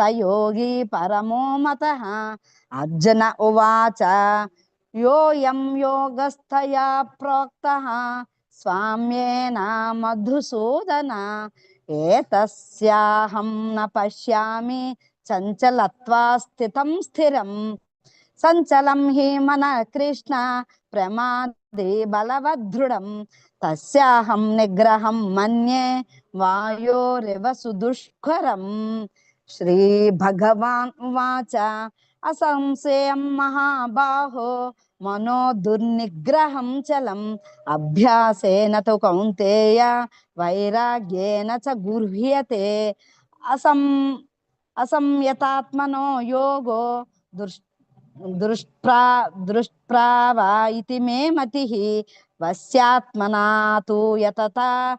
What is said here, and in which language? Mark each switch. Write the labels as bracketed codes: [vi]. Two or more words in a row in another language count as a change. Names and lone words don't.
[sa] యోగి పరమో మతః అర్జున ఉవాచ యోయం యోగస్థయా ప్రోక్తః స్వామ్యేన మధుసూదన ఏతస్యాహం న పశ్యామి చంచలత్వా స్థితం స్థిరం సంచలం హి మన కృష్ణ ప్రమాదే బలవదృఢం తస్యాహం నిగ్రహం మన్యే వాయోరివ సుదుష్కరం శ్రీ భగవాన్ ఉవాచ असंशयं महाबाहो मनो दुर्निग्रहं चलम् अभ्यासेन तु कौन्तेय वैराग्येन च गृह्यते असंयतात्मनो योगो दुष्प्रावा इति मे मतिः वश्यात्मना तु यतता